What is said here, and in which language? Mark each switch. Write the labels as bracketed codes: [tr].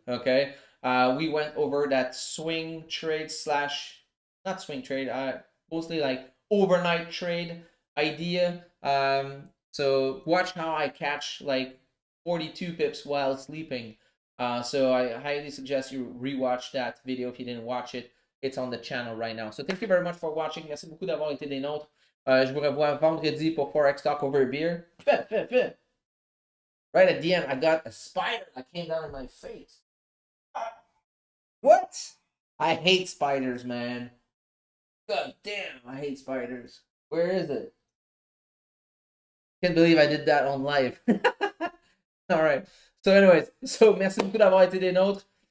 [en] Okay, we went over that swing trade slash not swing trade, mostly like overnight trade idea. So watch how I catch like 42 pips while sleeping. So I highly suggest you rewatch that video if you didn't watch it. It's on the channel right now. So thank you very much for watching. [fr] Merci beaucoup d'avoir été des nôtres. Je vous revois vendredi pour Forex Talk over a beer. [en] Right at the end, I got a spider that came down in my face. What? I hate spiders, man. God damn, I hate spiders. Where is it? Can't believe I did that on live. All right. So anyways, [fr] merci beaucoup d'avoir été des nôtres.